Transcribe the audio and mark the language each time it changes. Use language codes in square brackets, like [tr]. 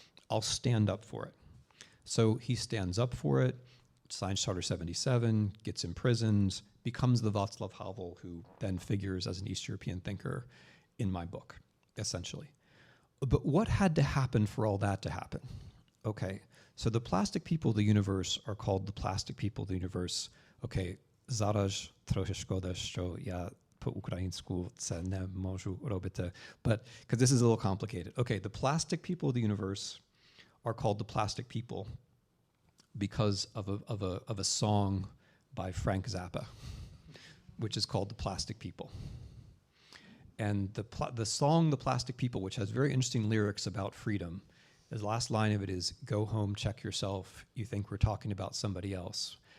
[en] I'll stand up for it. So he stands up for it, signs Charter 77, gets imprisoned, becomes the Václav Havel who then figures as an East European thinker in my book, essentially. But what had to happen for all that to happen? Okay, so the Plastic People of the Universe are called the Plastic People of the Universe. [uk] Okay, зараз трохи шкода, що я по-українську це не можу робити, [en] but because this is a little complicated. Okay, the Plastic People of the Universe are called the Plastic People because of a song by Frank Zappa, which is called The Plastic People. And the song The Plastic People, which has very interesting lyrics about freedom, the last line of it is, go home, check yourself, you think we're talking about somebody else.